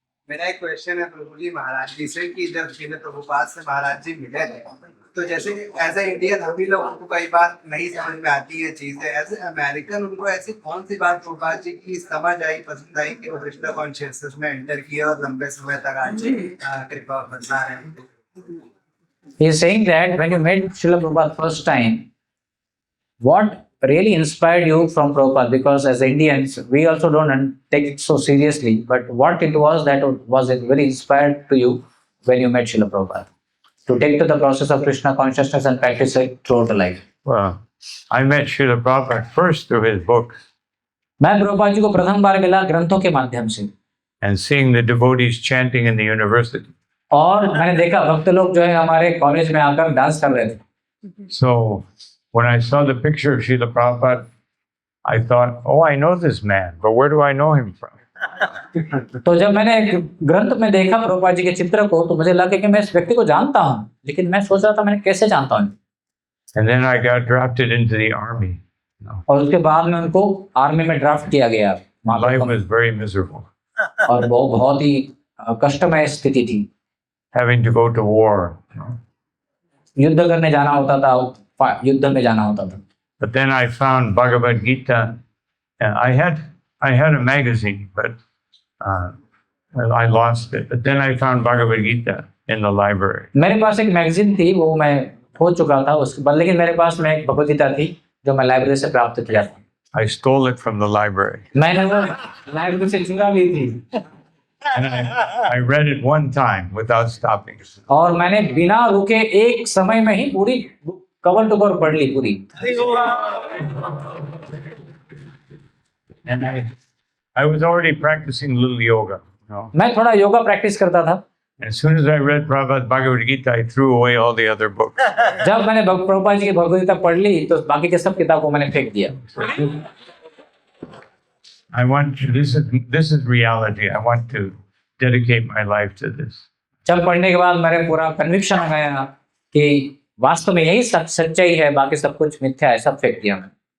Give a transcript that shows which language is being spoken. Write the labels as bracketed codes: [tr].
[hi] मेरा एक क्वेश्चन है प्रभु जी महाराज जी से कि जब श्रील प्रभुपाद से महाराज जी मिले थे तो जैसे एज ए इंडियन हम ही लोगों को कई बार नहीं समझ में आती है चीजें, एज ए अमेरिकन उनको ऐसी कौन सी बात प्रभुपाद जी की समझ आई, पसंद आई कि वो कृष्ण कॉन्शियसनेस में एंटर किया और लंबे समय तक आज कृपा बरसा रहे हैं। [en] He is saying that when you met Srila Prabhupada first time, what really inspired you from Prabhupada? Because as Indians, we also don't take it so seriously. But what it was that was it very inspired to you when you met Srila Prabhupada to take to the process of Krishna consciousness and practice it throughout the life? Well, I met Srila Prabhupada first through his books. [hi] मैं प्रभुपाद जी को प्रथम बार मिला ग्रंथों के माध्यम से [en] and seeing the devotees chanting in the university. [hi] और मैंने देखा भक्त लोग जो है हमारे कॉलेज में आकर डांस कर रहे थे। [en] So when I saw the picture of Srila Prabhupada, I thought, oh, I know this man, but where do I know him from? [hi] तो जब मैंने ग्रंथ में देखा प्रभुपाद जी के चित्र को तो मुझे लगा कि मैं इस व्यक्ति को जानता हूँ, लेकिन मैं सोच रहा था मैंने कैसे जानता हूँ। [en] And then I got drafted into the army. [hi] और उसके बाद में उनको आर्मी में ड्राफ्ट किया गया। [en] My life was very miserable, [hi] और वो बहुत ही कष्टमय स्थिति थी। [en] having to go to war. [hi] युद्ध करने जाना होता था, युद्ध में जाना होता था। [en] But then I found Bhagavad Gita. And I had a magazine, but I lost it. But then I found Bhagavad Gita in the library. [hi] मेरे पास एक मैगजीन थी, वो मैं खो चुका था उसके बाद, लेकिन मेरे पास में एक भगवद गीता थी जो मैं लाइब्रेरी से प्राप्त किया था। [en] I stole it from the library. [hi] मैंने वो लाइब्रेरी से चुरा ली थी [en] And I read it one time without stopping. [hi] और मैंने बिना रुके एक समय में ही पूरी कवर टू कवर पढ़ ली पूरी। [en] And I was already practicing a little yoga. [hi] मैं थोड़ा योगा प्रैक्टिस करता था। [en] As soon as I read Prabhupada's Bhagavad Gita, I threw away all the other books. [hi] जब मैंने प्रभुपाद जी की भगवद गीता पढ़ ली तो बाकी के सब किताब को मैंने फेंक दिया। [en] I want to, this is reality. I want to dedicate my life to this. [hi] जब पढ़ने के बाद मेरे पूरा कन्विक्शन आ गया कि वास्तव में यही सच्चाई है, बाकी सब कुछ मिथ्या है, सब फेंक दिया मैंने।